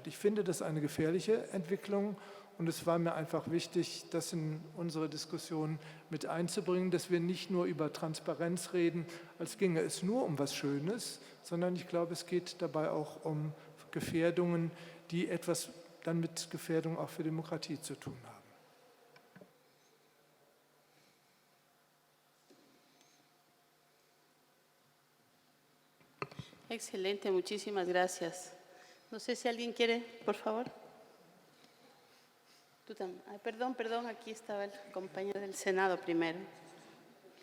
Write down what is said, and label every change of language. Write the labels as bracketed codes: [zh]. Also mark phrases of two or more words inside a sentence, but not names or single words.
[de] Ich finde das eine gefährliche Entwicklung und es war mir einfach wichtig, das in unsere Diskussion mit einzubringen, dass wir nicht nur über Transparenz reden, als ginge es nur um was Schönes, sondern ich glaube, es geht dabei auch um Gefährdungen, die etwas dann mit Gefährdung auch für Demokratie zu tun haben. [es] Excelente, muchísimas gracias. No sé si alguien quiere, por favor. Tú también. Ay, perdón, aquí estaba el compañero del Senado primero.